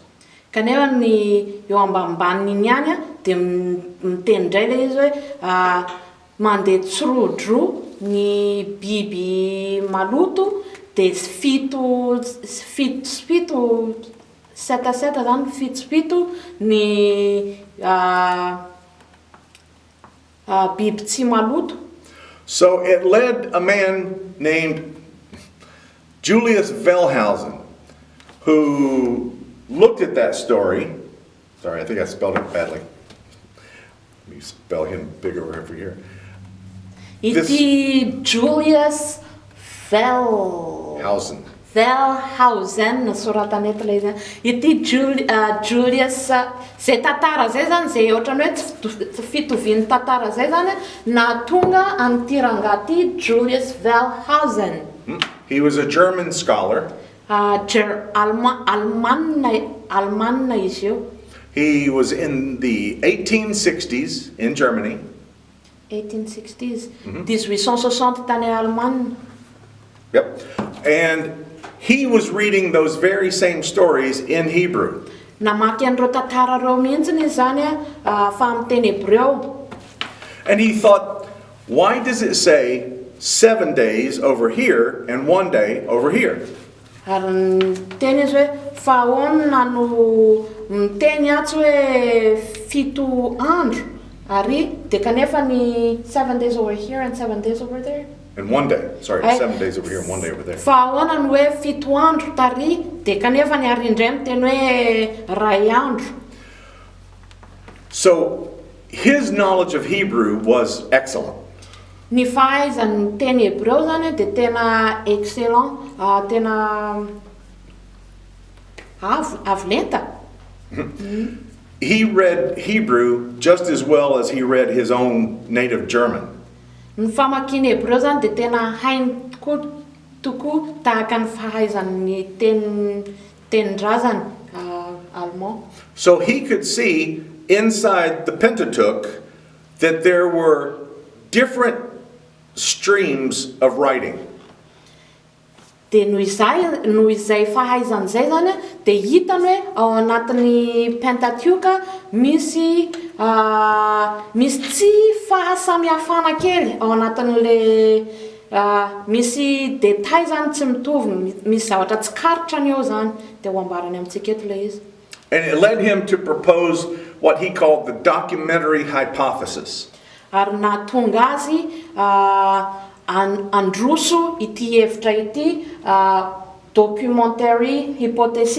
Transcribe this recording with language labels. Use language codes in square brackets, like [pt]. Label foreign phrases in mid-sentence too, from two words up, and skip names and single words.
[mg] Kanefa ny eo ambanimbany ihany dia miteny indray ilay izy hoe mandeha tsirodroa ny biby maloto dia seta zany fito ny biby tsy maloto. [en] So it led a man named Julius Wellhausen, who looked at that story. Sorry, I think I spelled it badly. Let me spell him bigger over here. [mg] Ity Julius Wellhausen. Wellhausen soratana eto ilay zany. Ity Julius zay tantara zay zany zay ohatrany hoe tsy fitovian'ny tantara zay zany na tonga an'ity rangahy Julius Wellhausen. [en] He was a German scholar. [mg] Almanna izy io. [en] He was in the 1860s in Germany. [mg] 1860s. 1860 tany Allemagne. [en] Yep. And he was reading those very same stories in Hebrew. [mg] Namaky an'ireo tantara reo mihitsiny izy zany fa amin'ny teny hébreu. [en] And he thought, why does it say 7 days over here and 1 day over here? [mg] Ary teny izy hoe fa ahoana no miteny atsy hoe 7 andro ary de kanefa ny [en] 7 days over here and 7 days over there. And 1 day. Sorry, 7 days over here and 1 day over there. [mg] Fa ahoana no hoe 7 andro tary de kanefa ny ary indray miteny hoe ray andro. [en] So his knowledge of Hebrew was excellent. [mg] Ny fahaizany teny hébreu zany de tena excellent, tena avolenta. [en] He read Hebrew just as well as he read his own native German. [mg] Ny famakiana hébreu zany de tena hainy tokoa tahaka ny fahaizany tenin-drazany allemand. [en] So he could see inside the Pentateuch that there were different streams of writing. [mg] De noho izay fahaizany zay zany de hitany hoe ao anatin'ny Pentateuch misy tsy fahasamihafana kely ao anatin'le misy détail zany tsy mitovy, misy zavatra tsy karotrany eo zany de ho ambarany amintsika eto le izy. [en] And it led him to propose what he called the documentary hypothesis. [mg] Ary nahatonga azy androso ity hevitra ity [en] documentary hypothesis.